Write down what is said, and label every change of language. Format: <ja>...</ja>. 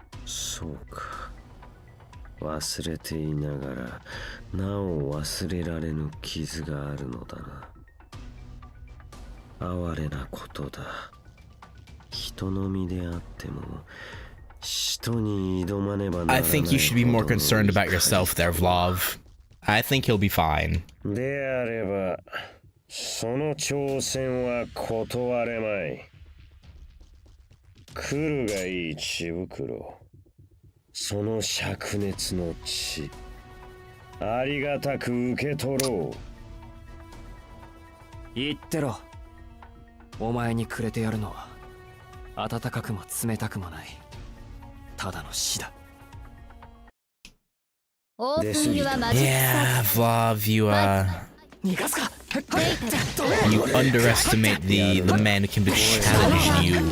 <ja>そうか。忘れていながらなお忘れられぬ傷があるのだな。哀れなことだ。人の身であっても使徒に挑まねばならない。</ja> <en>I think you should be more concerned about yourself there, Vlav. I think he'll be fine.</en> <ja>であればその挑戦は断れまい。来るがいい血袋。その灼熱の血ありがたく受け取ろう。言ってろ。お前にくれてやるのは温かくも冷たくもないただの死だ。</ja> <en>オープンユアマジック Yeah, Vlav, you</en> <ja>逃がすか。</ja> <en>you underestimate the man who can challenge you.</en>